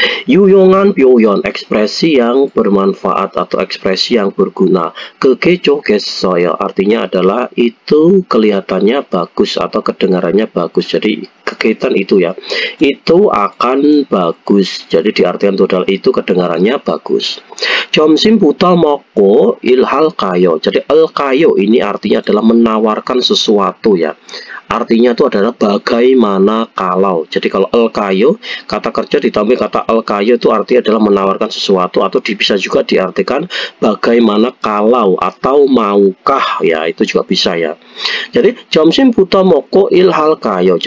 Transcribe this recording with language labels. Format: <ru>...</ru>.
<ko>유용한 표현,</ko> <id>ekspresi yang bermanfaat atau ekspresi yang berguna.</id> <ko>그게 좋겠어요,</ko> <id>artinya adalah itu kelihatannya bagus atau kedengarannya bagus. Jadi kegiatan itu ya, itu akan bagus. Jadi diartikan itu adalah itu kedengarannya bagus.</id> <ko>점심부터 먹고 일할까요?</ko> <id>Jadi</id> <ko>일할까요</ko> <id>ini artinya adalah menawarkan sesuatu ya. Artinya itu adalah bagaimana kalau. Jadi kalau ilkayo, kata kerja ditambah kata ilkayo itu artinya adalah menawarkan sesuatu, atau bisa juga diartikan bagaimana kalau atau maukah ya, itu juga bisa ya. Jadi</id> <ko>점심부터 먹고 일할까요?</ko>